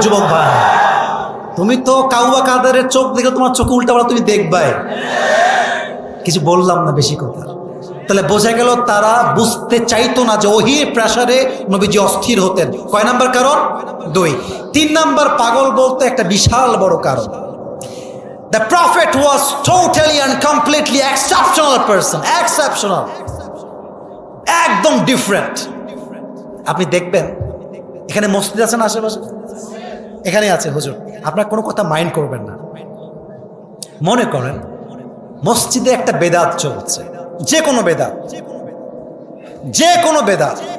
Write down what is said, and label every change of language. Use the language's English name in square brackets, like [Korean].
[Bangla] যুবক ভাই, তুমি তো কাউয়া কাদেরের চোখ দেখে তোমার চোখ উল্টাপাল্টা তুমি দেখবাই। কিছু বললাম না, বেশি কথা। তাহলে বোঝা গেল তারা বুঝতে চাইতো না যে ওহীর প্রেসারে নবীজি অস্থির হতেন। কয় নাম্বার কারণ? 2। 3 নাম্বার পাগল বলতে একটা বিশাল বড় কারণ। [English] The Prophet was totally and completely exceptional person. [Bangla] Exceptional. একদম ডিফারেন্ট। আপনি দেখবেন এখানে মসজিদ আছে না আশেপাশে? এখানে আছে হুজুর, আপনার কোনো কথা মাইন্ড করবেন না। মনে করেন মসজিদে একটা বেদাত চলছে, যে কোনো বেদাত, যে কোনো বেদাত।